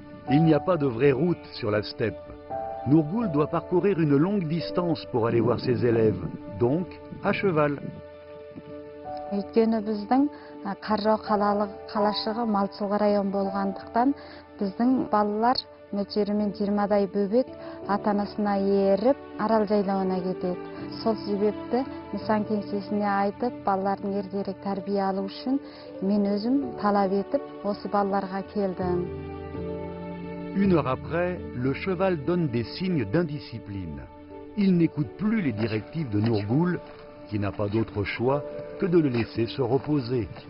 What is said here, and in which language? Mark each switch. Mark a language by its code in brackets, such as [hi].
[fr] Il n'y a pas de vraie route sur la steppe. Nourgoul doit parcourir une longue distance pour aller voir ses élèves, donc à cheval. [kk] Өйткені біздің Қаржау қалашығы Малшылғы район болғандықтан, біздің балалар мөлшерімен 20-дай бөбек ата-анасына еріп Арал жайлауына кетеді. Сол себепті нысан кеңсесіне айтып, балалардың ертерек тәрбие алу үшін мен өзім талап етіп, осы балаларға келдім. [fr] Une heure après, le cheval donne des signes d'indiscipline. Il n'écoute plus les directives de Nourgoul, qui n'a pas d'autre choix que de le laisser se reposer.